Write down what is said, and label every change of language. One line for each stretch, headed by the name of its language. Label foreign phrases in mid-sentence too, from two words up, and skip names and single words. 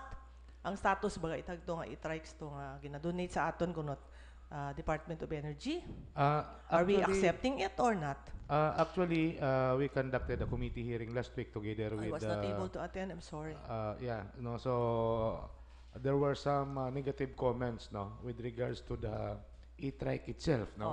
Hiligaynon: Ang status baga itag to nga e-trikes to nga ginadonate sa aton kunot Department of Energy.
English: Are we accepting it or not? Actually, we conducted a committee hearing last week together with... I was not able to attend, I'm sorry. Yeah, no, so there were some negative comments, no, with regards to the e-trike itself, no.